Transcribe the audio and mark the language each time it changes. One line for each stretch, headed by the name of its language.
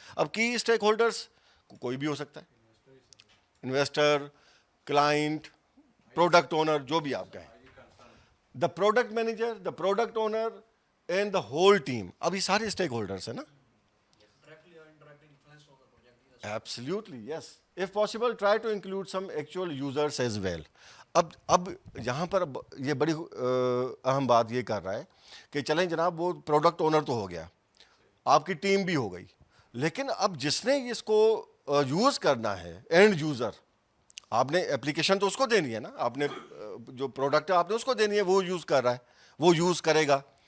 Urdu: اب کی stack holders کوئی بھی ہو سکتا ہے, انویسٹر, کلائنٹ, پروڈکٹ اونر, جو بھی آپ کہیں,
English: The product manager, the product owner and the whole team.
Urdu: اب یہ سارے اسٹیک ہولڈرس ہیں نا.
English: Absolutely, yes. If possible, try to include some actual users as well.
Urdu: اب یہاں پر یہ بڑی اہم بات یہ کر رہا ہے کہ چلیں جناب وہ پروڈکٹ اونر تو ہو گیا, آپ کی ٹیم بھی ہو گئی, لیکن اب جس نے اس کو یوز کرنا ہے, اینڈ یوزر, آپ نے اپلیکیشن تو اس کو دینی ہے نا, آپ نے جو پروڈکٹ ہے آپ نے اس کو دینی ہے, وہ یوز کر رہا ہے, وہ یوز کرے گا.